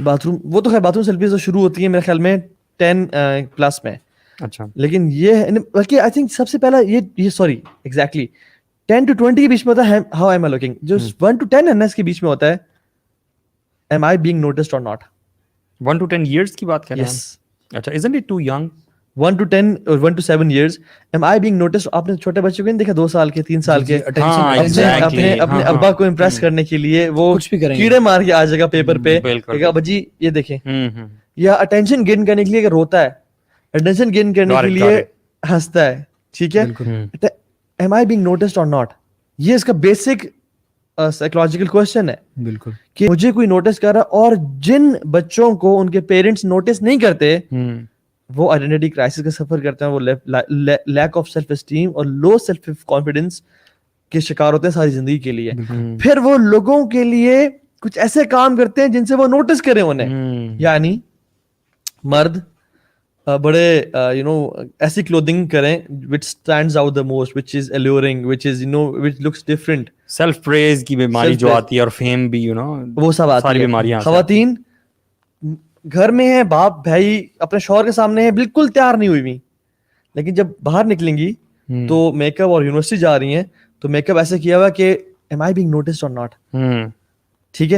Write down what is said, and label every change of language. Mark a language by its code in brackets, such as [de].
[ur] Bath room, وہ تو خیر باتھ روم سیلفیز تو شروع ہوتی ہیں میرے خیال میں 10+ میں. اچھا, لیکن یہ بلکہ [en] I think [ur] سب سے پہلا یہ [en] sorry exactly [ur] 10 to 20 کے بیچ میں ہوتا ہے [en] How am I looking. [ur] جو 1 to 10 ہے اس کے بیچ میں ہوتا ہے [en] am I being noticed [ur] اور ناٹ. 1 to 10 years کی بات کر رہے ہیں. اچھا, [en] isn't it too young? 1 to 10 [ur] اور [en] 1 to 7 years am I being noticed. [ur] آپ نے چھوٹے بچوں کو نہیں دیکھا 2 سال کے 3 سال کے اپنے ابا کو امپریس کرنے کے لیے وہ کیڑے مار کے آ جائے گا پیپر پہ کہ ابا جی یہ دیکھیں, یا اٹینشن گین کرنے کے لیے اگر روتا ہے, اٹینشن گین کرنے کے لیے ہنستا ہے. ٹھیک ہے, [en] am I being noticed or not, [ur] یہ اس کا بیسک سائیکولوجیکل کویشچن ہے. بالکل, کہ مجھے کوئی نوٹس کر رہا, اور جن بچوں کو ان کے پیرنٹس نوٹس نہیں کرتے وہ آئیڈینٹی کرائسس کا سفر کرتے ہیں, وہ لیک آف سیلف اسٹیم اور لو سیلف کانفیڈنس کے شکار ہوتے ہیں ساری زندگی کے لیے. پھر وہ لوگوں کے لیے کچھ ایسے کام کرتے ہیں جن سے وہ نوٹس کریں انہیں. یعنی مرد بڑے ایسی کلودنگ کریں [en] which stands out the most, which is alluring, which is which looks different. [ur] Self پریز کی بیماری جو آتی ہے, اور فیم بھی وہ سب آتی ہے. خواتین گھر میں ہیں, باپ بھائی اپنے شوہر کے سامنے ہیں, بالکل تیار نہیں ہوئی ہوئی, لیکن جب باہر نکلیں گی تو میک اپ اور یونیورسٹی جا رہی ہیں تو میک اپ ایسے کیا ہوا کہ [en] am I being noticed or not. [ur] ٹھیک ہے.